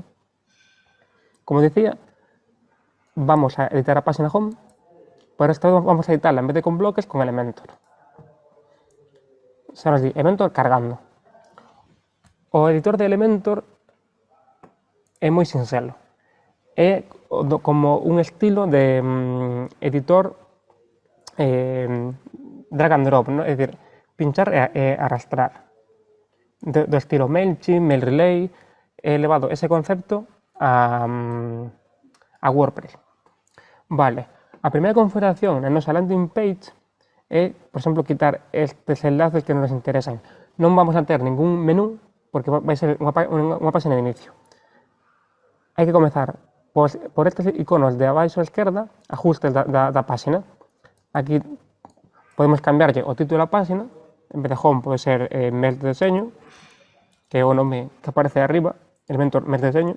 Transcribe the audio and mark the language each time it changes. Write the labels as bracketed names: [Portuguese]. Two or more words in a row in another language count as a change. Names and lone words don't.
[Galician] Como dicía, vamos a editar a página home, pero esta vez vamos a editarla en vez de con bloques, con Elementor. Xa nos di Elementor cargando. O editor de Elementor é moi sinxelo. É como un estilo de editor [English] drag and drop, [Galician] ¿no? É dicir, pinchar e arrastrar. Do estilo MailChimp, MailRelay, he elevado ese concepto a WordPress. Vale, a primeira configuración na nosa [English] landing page [Galician] é, por exemplo, quitar estes enlaces que non nos interesan. Non vamos a ter ningún menú porque vai ser unha página de inicio. Hai que comezar por estes iconos de abaixo a esquerda, ajustes da página. Aquí podemos cambiarlle o título da página, en vez de home pode ser mes de deseño, que é o nome que aparece arriba, Elementor mes de deseño.